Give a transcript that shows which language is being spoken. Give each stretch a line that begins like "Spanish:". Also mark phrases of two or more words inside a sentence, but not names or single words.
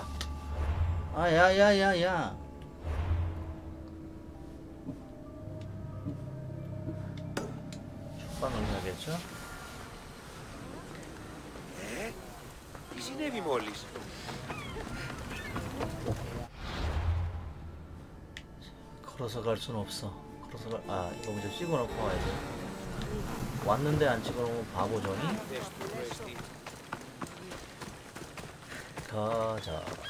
Korean: 아, 야야야야. 축방을 해야겠죠?
Greek: Τι συνέβη μόλις?
Korean: 걸어서 갈 수는 없어. 이거 먼저 찍어놓고 와야 돼. 왔는데 안 찍어놓으면 바보죠니? 가자.